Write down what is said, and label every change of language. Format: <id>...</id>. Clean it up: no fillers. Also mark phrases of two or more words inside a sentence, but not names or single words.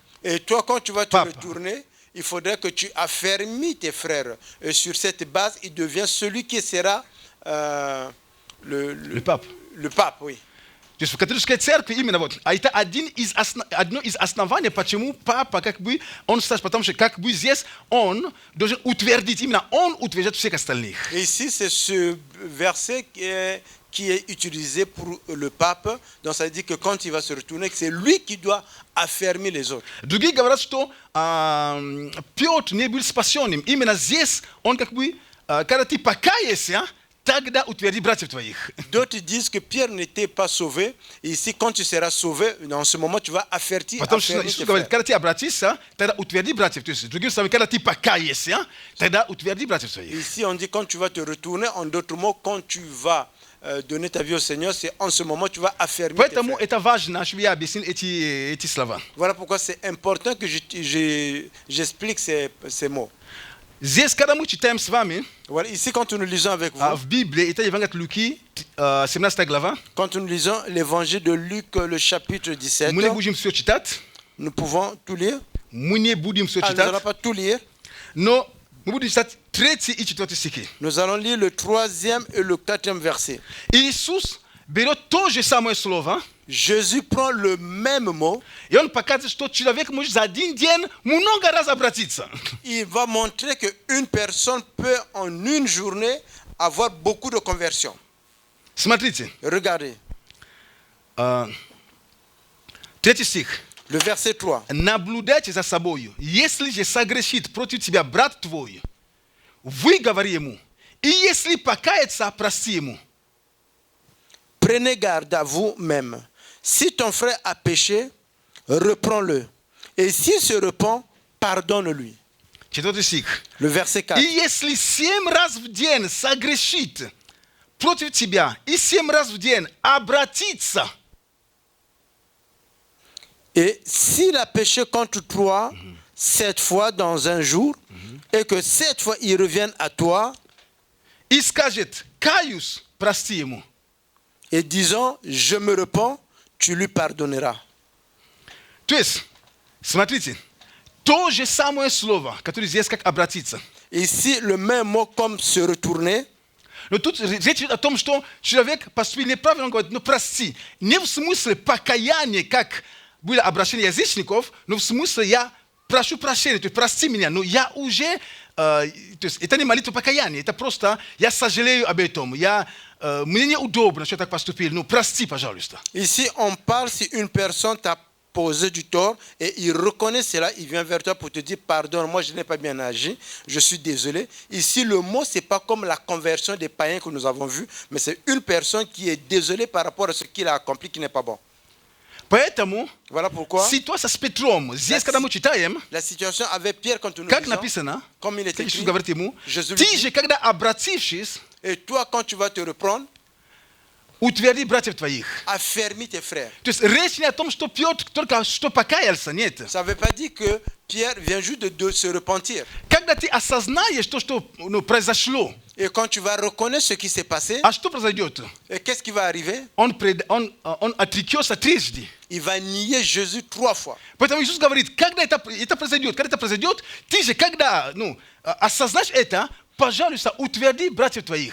<fr>Et toi, quand tu vas te Pape. retourner, il faudrait que tu affermis tes frères. Et sur cette base, il devient celui qui sera Le pape. Le pape, oui.</fr> <ru>То есть в католической церкви именно вот, а это одно из оснований, почему папа он старше, потому что здесь он должен утвердить, именно он утверждает всех остальных.</ru> <fr>Et ici, c'est ce verset qui est utilisé pour le pape. Donc ça veut dire que quand il va se retourner, c'est lui qui doit affermir les autres.</fr> <ru>Другие говорят, что Петр не был спасенным. Именно здесь он когда ты покаешься, тогда утверди братьев твоих.</ru> <fr>D'autres disent que Pierre n'était pas sauvé. Et ici, quand tu seras sauvé, dans ce moment, tu vas affermir</fr> <ru>Потому что</ru> <fr>tes</fr> <ru>Иисус</ru> <fr>frères.</fr> <ru>говорит, когда ты обратишься, тогда утверди братьев. То есть, другими словами, когда ты покаешься, тогда утверди братьев твоих.</ru> <fr>Ici, on dit quand tu vas te retourner, en d'autres mots, quand tu vas donner ta vie au Seigneur, c'est en ce moment tu vas affermir tes</fr> <ru>Поэтому</ru> <fr>frères.</fr> <ru>это важно, чтобы я объяснил эти слова.</ru> <fr>Voilà pourquoi c'est important que j'explique ces mots.</fr> <ru>Здесь, когда мы читаем с вами,</ru> <fr>Voilà, ici, quand nous lisons avec vous,</fr> <ru>в Библии, это Евангелие от Луки, 17 глава,</ru> <fr>quand nous lisons l'évangile de Luc, le chapitre 17,</fr> <ru>мы не будем все читать,</ru> <fr>nous pouvons tout lire.</fr> <ru>мы не будем все</ru> <fr>Ah, nous n'allons</fr> <ru>читать,</ru> <fr>pas tout lire.</fr> <ru>но мы будем читать 3 и 4 стихи.</ru> <fr>Nous allons lire le 3e et le 4e verset.</fr> <ru>Иисус берет то же самое слово,</ru> <fr>Jésus prend le même mot.</fr> <ru>и он показывает, что человек может за один день много раз обратиться.</ru> <fr>Il va montrer qu'une personne peut en une journée avoir beaucoup de conversions.</fr> <ru>Смотрите,</ru> <fr>Regardez,</fr> <ru>3 стих.</ru> <fr>le verset 3.</fr> <ru>Наблюдайте за собою. Если же согрешит против тебя брат твой, выговори ему. И если покается, прости ему.</ru> <fr>Prenez garde à vous-même. Si ton frère a péché, reprends-le. Et s'il se repent, pardonne-lui.</fr> <ru>4 стих.</ru> <fr>Le verset 4.</fr> <ru>И если 7 раз в день согрешит против тебя, и 7 раз в день обратится,</ru> <fr>Et s'il a péché contre toi 7 fois dans un jour, et que 7 fois il revienne à toi,</fr> <ru>и скажет, каюсь, прости ему.</ru> <fr>et disant, je me repens, tu lui pardonneras.</fr> <ru>То есть, смотрите, то же самое слово, которое здесь как обратиться.</ru> <fr>Ici, le même mot comme se retourner.</fr> <ru>Но тут речь идет о том, что человек поступил неправильно, он говорит, ну прости. Не в смысле покаяния, как было обращение язычников, но в смысле я прошу прощения, то есть прости меня, но я уже, то есть это не молитва покаяния, это просто я сожалею об этом, мне неудобно, что я так поступил, ну прости, пожалуйста.</ru> <fr>Ici, on parle si une personne t'a posé du tort et il reconnaît cela, il vient vers toi pour te dire pardon, moi je n'ai pas bien agi, je suis désolé. Ici, le mot, c'est pas comme la conversion des païens que nous avons vu, mais c'est une personne qui est désolée par rapport à ce qu'il a accompli qui n'est pas bon.</fr> <ru>Поэтому</ru> <fr>Voilà pourquoi</fr> <ru>ситуация с Петром, здесь, когда мы читаем,</ru> <fr>la situation avec Pierre, quand nous</fr> <ru>как</ru> <fr>lisons,</fr> <ru>написано,</ru> <fr>comme il est</fr> <ru>Иисус</ru> <fr>écrit,</fr> <ru>говорит ему,</ru> <fr>Jésus lui</fr> <ru>ты</ru> <fr>dit,</fr> <ru>же, когда обратившись,</ru> <fr>et toi, quand tu vas te reprendre,</fr> <ru>утверди братьев твоих.</ru> <fr>affermis tes frères.</fr> <ru>То есть речь не о том, что Петр только что покаялся, нет.</ru> <fr>Ça ne veut pas dire que Pierre vient juste de se repentir.</fr> <ru>Когда ты осознаешь то, что произошло,</ru> <fr>Et quand tu vas reconnaître ce qui s'est passé,</fr> <ru>а что произойдет?</ru> <fr>et qu'est-ce qui va arriver?</fr> <ru>Он отрекется трижды.</ru> <fr>Il va nier Jésus 3 fois.</fr> <ru>Поэтому Иисус говорит, когда это произойдет, ты же, когда осознаешь это, пожалуйста, утверди братьев твоих.</ru>